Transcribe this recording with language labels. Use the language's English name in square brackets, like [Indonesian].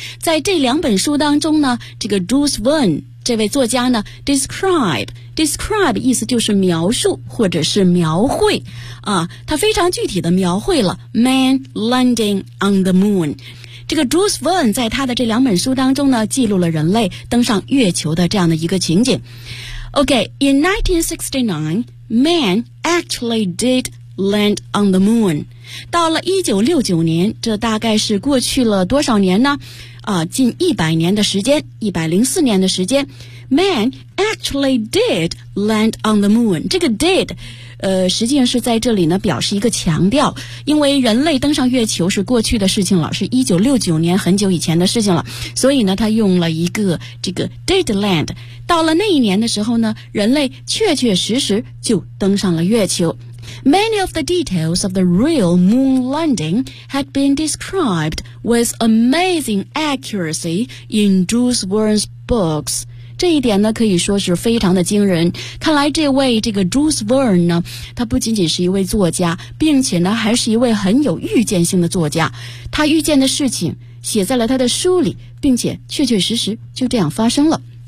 [Chinese] 在这两本书当中呢，这个 Jules Verne, 这位作家呢 describe 意思就是描述或者是描绘啊，他非常具体的描绘了 [English] man landing on the moon。 [Chinese] 这个 Jules Verne 在他的这两本书当中呢记录了人类登上月球的这样的一个情景。 [English] OK, in 1969, man actually did land on the moon. [Chinese] 到了1969年，这大概是过去了多少年呢？近100年的时间，104年的时间， [English] man actually did land on the moon. [Chinese] 这个 did实际上是在这里呢表示一个强调，因为人类登上月球是过去的事情了，是1969年很久以前的事情了，所以呢他用了一个这个 did land。到了那一年的时候呢，人类确确实实就登上了月球。 [English] Many of the details of the real moon landing had been described with amazing accuracy in Jules Verne's books。 [Chinese] 这一点呢可以说是非常的惊人。看来这位这个 Jules Verne 呢，他不仅仅是一位作家，并且呢还是一位很有预见性的作家。他预见的事情写在了他的书里，并且确确实实就这样发生了。